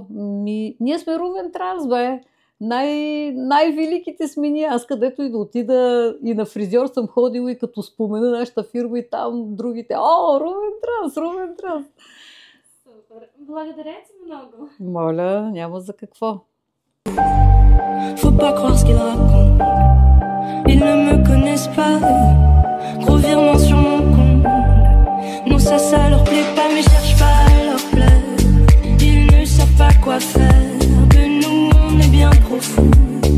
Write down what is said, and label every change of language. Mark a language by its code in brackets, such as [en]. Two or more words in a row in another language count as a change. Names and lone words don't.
[bg] Ние сме Рувен Транс, бе. Най-великите сме ние. Аз където и да отида и на фризьор съм ходила и като спомена нашата фирма и там другите. Рувен Транс, Рувен Транс. Супер. Благодаря ти много. Моля, няма за какво. [fr] Faut pas croire ce qu'ils racontent. Ils ne me connaissent pas. Gros virement sur mon compte. Non, ça leur plaît pas, mais cherche pas à leur plaire. Ils ne savent pas quoi faire. De nous, on est bien trop fous.